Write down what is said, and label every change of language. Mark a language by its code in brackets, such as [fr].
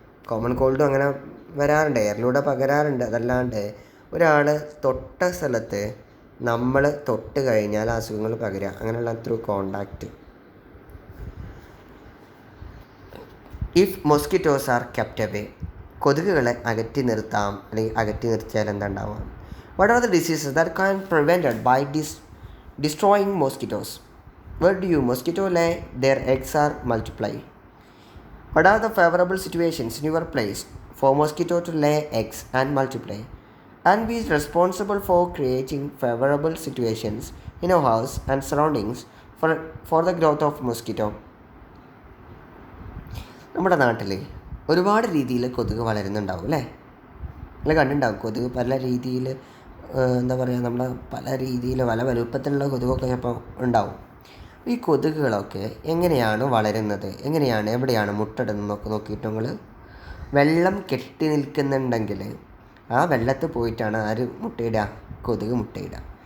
[ml] Common കോൾഡും അങ്ങനെ വരാറുണ്ട്, എയറിലൂടെ പകരാറുണ്ട്. അതല്ലാണ്ട് ഒരാൾ തൊട്ട സ്ഥലത്ത് നമ്മൾ തൊട്ട് കഴിഞ്ഞാൽ അസുഖങ്ങൾ പകരുക, അങ്ങനെയുള്ള through contact. [en] if mosquitoes are kept away, [ml] കൊതുകുകളെ അകറ്റി നിർത്താം, അല്ലെങ്കിൽ അകറ്റി നിർത്തിയാൽ എന്താ ഉണ്ടാവുക? [en] What are the diseases that can be prevented by destroying mosquitoes? Where do mosquito lay their eggs or multiply? What are the favorable situations in your place for mosquito to lay eggs and multiply, and be responsible for creating favorable situations in your house and surroundings for the growth of mosquito? [ml] നമ്മുടെ നാട്ടിൽ ഒരുപാട് രീതിയിൽ കൊതുക് വളരുന്നുണ്ടാവും അല്ലേ? നിങ്ങൾ കണ്ടിട്ടുണ്ടാവും. കൊതുക് പല രീതിയിൽ, എന്താ പറയുക, നമ്മൾ പല രീതിയിൽ പല വലുപ്പത്തിലുള്ള കൊതുകൊക്കെ ചിലപ്പോൾ ഉണ്ടാവും. ഈ കൊതുകുകളൊക്കെ എങ്ങനെയാണ് വളരുന്നത്, എവിടെയാണ് മുട്ടയിടുന്നതൊക്കെ നോക്കിയിട്ട് നിങ്ങൾ വെള്ളം കെട്ടി നിൽക്കുന്നുണ്ടെങ്കിൽ ആ വെള്ളത്തിൽ പോയിട്ടാണ് ആര് മുട്ടയിടുക? കൊതുക് മുട്ടയിടുക.